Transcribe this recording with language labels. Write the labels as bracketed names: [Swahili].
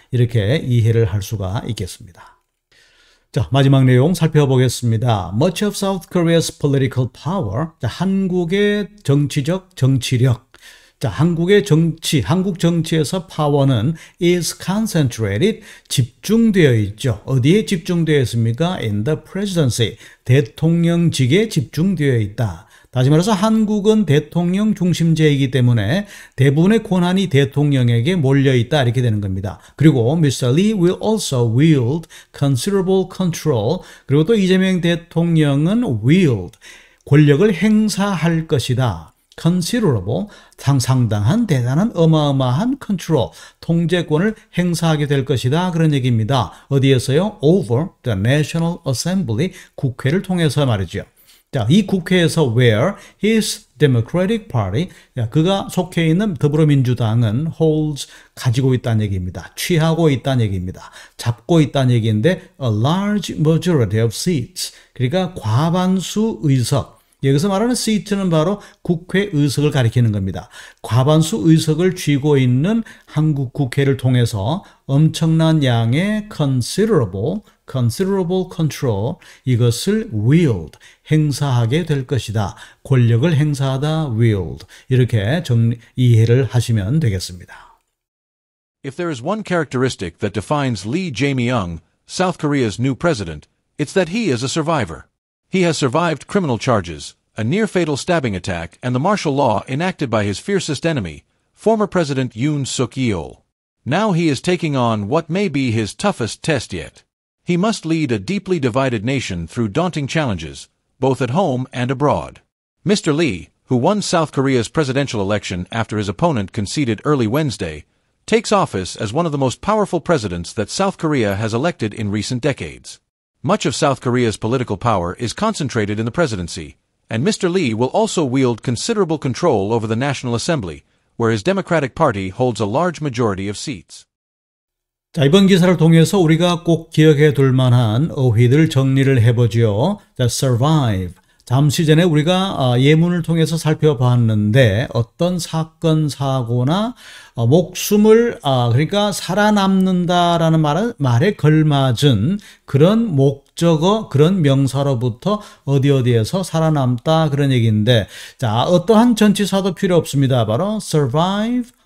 [Korean] 이렇게 이해를 할 수가 있겠습니다. 자, 마지막 내용 살펴보겠습니다. [English] Much of South Korea's political power. [Korean] 자, 한국의 정치적 정치력. 자, 한국 정치에서 파워는 [English] is concentrated, [Korean] 집중되어 있죠. 어디에 집중되어 있습니까? [English] In the presidency, [Korean] 대통령직에 집중되어 있다. 다시 말해서 한국은 대통령 중심제이기 때문에 대부분의 권한이 대통령에게 몰려있다 이렇게 되는 겁니다. 그리고 [English] Mr. Lee will also wield considerable control. [Korean] 그리고 또 이재명 대통령은 wield, 권력을 행사할 것이다. considerable, 상당한 대단한 어마어마한 control, 통제권을 행사하게 될 것이다 그런 얘기입니다. 어디에서요? [English] Over the National Assembly, [Korean] 국회를 통해서 말이죠. 자, 이 국회에서 [English] where his Democratic Party, [Korean] 그가 속해 있는 더불어민주당은 [English] holds, [Korean] 가지고 있다는 얘기입니다. 취하고 있다는 얘기입니다. 잡고 있다는 얘기인데 [English] a large majority of seats, [Korean] 그러니까 과반수 의석. 여기서 말하는 seat는 바로 국회 의석을 가리키는 겁니다. 과반수 의석을 쥐고 있는 한국 국회를 통해서 엄청난 양의 [English] considerable control, [Korean] 이것을 wield, 행사하게 될 것이다. 권력을 행사하다, wield. 이렇게 이해를 하시면 되겠습니다. [English] If there is one characteristic that defines Lee Jae-myung, South Korea's new president, it's that he is a survivor. He has survived criminal charges, a near-fatal stabbing attack, and the martial law enacted by his fiercest enemy, former President Yoon Suk-yeol. Now he is taking on what may be his toughest test yet. He must lead a deeply divided nation through daunting challenges, both at home and abroad. Mr. Lee, who won South Korea's presidential election after his opponent conceded early Wednesday, takes office as one of the most powerful presidents that South Korea has elected in recent decades. Much of South Korea's political power is concentrated in the presidency, and Mr. Lee will also wield considerable control over the National Assembly, where his Democratic Party holds a large majority of seats. [Korean] 자, 이번 기사를 통해서 우리가 꼭 기억해 둘 만한 어휘들 정리를 해보죠. 자, survive. 잠시 전에 우리가 예문을 통해서 살펴봤는데 어떤 사건, 사고나 목숨을 그러니까 살아남는다라는 말에 걸맞은 그런 목적어, 그런 명사로부터 어디에서 살아남다 그런 얘기인데, 자, 어떠한 전치사도 필요 없습니다. 바로 survive